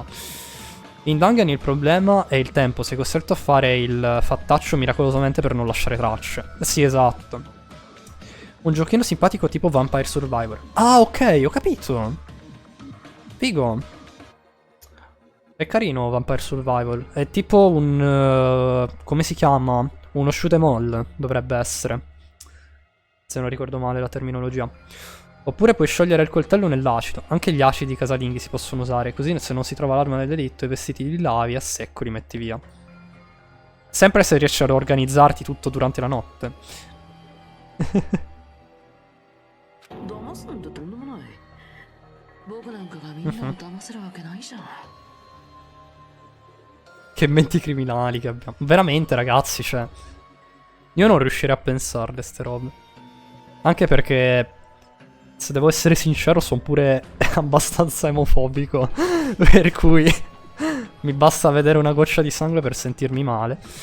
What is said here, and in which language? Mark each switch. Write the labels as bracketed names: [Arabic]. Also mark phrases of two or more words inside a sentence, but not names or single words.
[Italian] In Dangan il problema è il tempo, sei costretto a fare il fattaccio miracolosamente per non lasciare tracce. Sì, esatto. Un giochino simpatico tipo Vampire Survivor. Ah, ok, ho capito. Figo. È carino Vampire Survivor. È tipo un... come si chiama? Uno [English] shoot 'em all, [Italian] dovrebbe essere. Se non ricordo male la terminologia. Oppure puoi sciogliere il coltello nell'acido. Anche gli acidi casalinghi si possono usare. Così se non si trova l'arma del delitto, i vestiti li lavi, a secco li metti via. Sempre se riesci ad organizzarti tutto durante la notte. [Japanese] 騙すなんてとんでもない。僕なんかがみんなを騙せるわけないじゃん。 [Italian] Che menti criminali che abbiamo. Veramente, ragazzi, cioè. Io non riuscirei a pensarle ste robe. Anche perché, se devo essere sincero, sono pure abbastanza emofobico. Per cui mi basta vedere una goccia di sangue per sentirmi male.